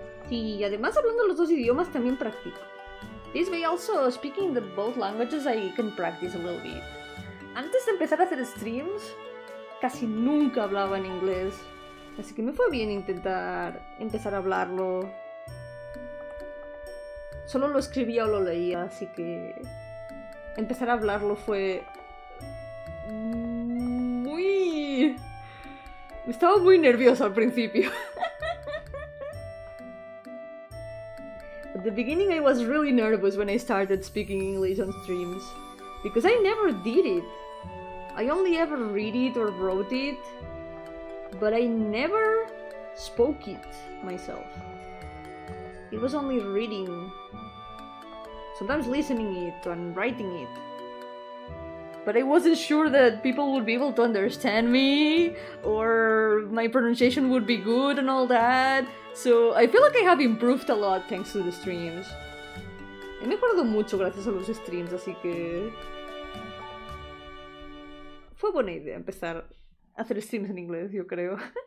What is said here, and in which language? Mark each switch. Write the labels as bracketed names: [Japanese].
[Spanish] Y además hablando los 2 idiomas también practico. [English] This way also speaking the both languages I can practice a little bit. [Spanish] Antes de empezar a hacer streams casi nunca hablaba en inglés, así que me fue bien intentar empezar a hablarlo. Solo lo escribía o lo leía, así que empezar a hablarlo fue muy... Estaba muy nerviosa al principio. [English] At the beginning I was really nervous when I started speaking English on streams, because I never did it. I only ever read it or wrote it, but I never spoke it myself. It was only reading, sometimes listening it and writing it. But I wasn't sure that people would be able to understand me, or my pronunciation would be good and all that. So I feel like I have improved a lot thanks to the streams. [Spanish] He mejorado mucho gracias a los streams, así que... Fue buena idea empezar a hacer streams en inglés, yo creo.